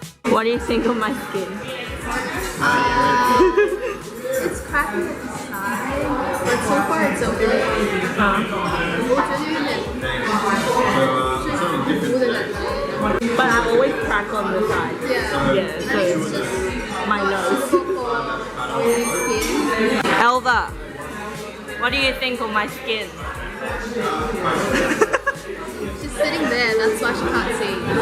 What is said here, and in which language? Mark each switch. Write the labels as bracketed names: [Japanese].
[English] What do you think of my skin? It's cracking at the side, but so far it's okay. [Chinese] 我觉得有点是糊的感觉。 [English] But I always crack on the side. Yeah. Yeah, so It's just my nose. suitable for oily skin. Elva, what do you think of my skin? She's sitting there, that's why she can't see.